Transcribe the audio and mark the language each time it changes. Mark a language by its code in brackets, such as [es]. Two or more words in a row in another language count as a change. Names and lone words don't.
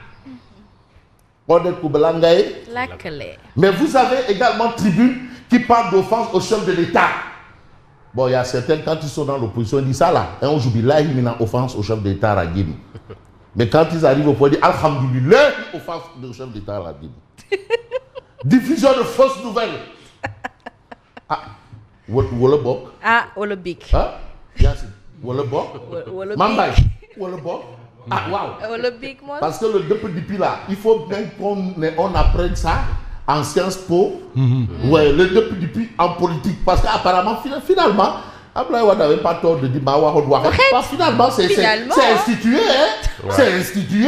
[fr] Mais vous avez également Tribune qui parle d'offense au chef de l'État. Bon, il y a certains, quand ils sont dans l'opposition, ils disent ça là. Et on joue là, ils mettent offense au chef de l'État à Guinée. Mais quand ils arrivent au point, ils disent Alhamdoulilah, offense au chef de l'État à Guinée. Diffusion de fausses nouvelles. [wo] Wala bok. Wala bik. Yacine. Wala bok. Mambay. Wala bok. Waouh. Wala bik, moi. [fr] Parce que le depuis là, il faut bien qu'on apprenne ça en Sciences Po. Ouais, le depuis en politique. Parce qu'apparemment, finalement, Abdoulaye Wade n'avait pas tort de dire [wo] Mawa Hodouara. [fr] Finalement, c'est institué. Hein? Ouais. C'est institué.